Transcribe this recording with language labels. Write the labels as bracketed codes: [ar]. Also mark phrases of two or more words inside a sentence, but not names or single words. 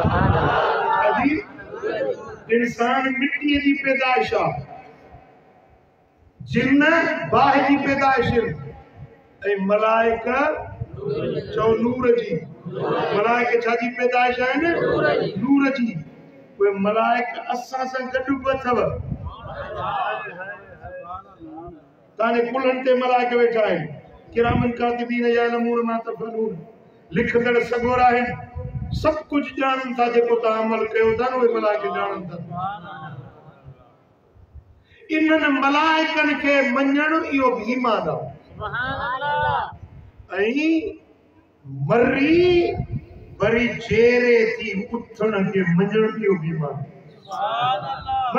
[sd] नूर इंसान मिट्टी जी पैदाइश आहे, जिन्न बाहि जी पैदाइश ऐं मलाइक चओ नूर जी। मलाइक छा जी पैदाइश आहिनि? नूर जी। उहे मलाइक असां सां गॾु बि अथव। तव्हांजे कुलनि ते मलाइक वेठा आहिनि, [ar] كرامًا كاتبين يعلمون ما تفعلون. [sd] लिखंदड़ सगोर आहिनि, सभु कुझु ॼाणनि था। जेको तव्हां अमल कयो था न उहे मलाइक ॼाणनि था। इन्हनि मलाइकनि खे मञण इहो भी ईमान आहे। ऐं मरी वरी जेरे थी उथण खे मञण इहो भी ईमान आहे।